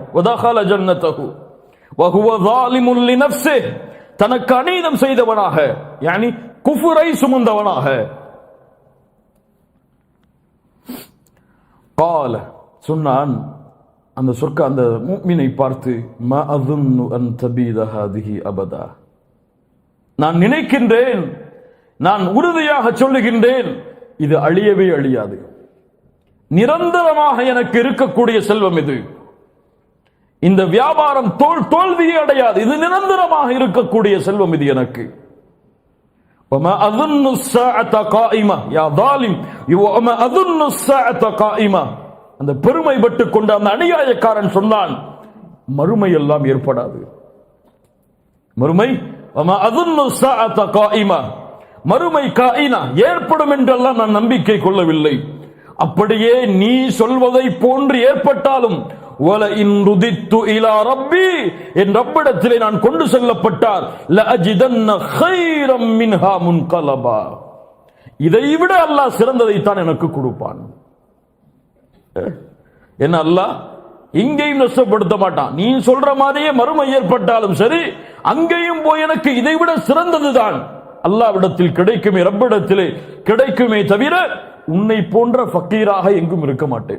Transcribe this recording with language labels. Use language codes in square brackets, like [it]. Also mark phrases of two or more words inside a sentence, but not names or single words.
[ar] ودخل جنته وهو ظالم لنفسه, [ta] தனக்கு அநீதம் செய்தவனாக, யானி குஃபரை சுமந்தவனாக. [ar] قال, [ta] சொன்னான் அந்த அந்த முஃமினை பார்த்து, [ar] மா அظن ان تبيد هذه ابدا, [ta] நான் நினைக்கின்றேன், நான் உறுதியாக சொல்லுகின்றேன், இது அழியவே அழியாது. நிரந்தரமாக எனக்கு இருக்கக்கூடிய செல்வம் இது. இந்த வியாபாரம் தோல்வியே அடையாது. இது நிரந்தரமாக இருக்கக்கூடிய செல்வம் இது எனக்கு. [ar] وما اظن الساعه قائمه يا ظالم وما اظن الساعه قائمه. [ta] அந்த பெருமைப்பட்டு கொண்ட அந்த அநியாயக்காரன் சொன்னான், மறுமை எல்லாம் ஏற்படாது. [ar] மறுமை وما اظن الساعه قائمه, [ta] மறுமை காயினா ஏற்படும் என்றெல்லாம் நான் நம்பிக்கை கொள்ளவில்லை. அப்படியே நீ சொல்வதை போன்று ஏற்பட்டாலும் [ar] وَلَئِنْ رُدِدْتُ إِلَى رَبِّي, [ta] என் ரப்பிடத்திலே நான் கொண்டு செல்லப்பட்டார், [ar] لَأَجِدَنَّ خَيْرًا مِنْهَا مُنْقَلَبًا, [ta] இதைவிட அல்லாஹ் சிறந்ததைத்தான் எனக்கு கொடுப்பான். என்ன அல்லாஹ் இங்கேயும் நஷ்டப்படுத்த மாட்டான். நீ சொல்ற மாதிரியே மறுமை ஏற்பட்டாலும் சரி, அங்கேயும் போய் எனக்கு இதைவிட சிறந்ததுதான் அல்லாஹ்விடத்தில் கிடைக்குமே, ரப்பிடத்திலே கிடைக்குமே தவிர உன்னை போன்ற ஃபக்கீராக எங்கும் இருக்க மாட்டேன்.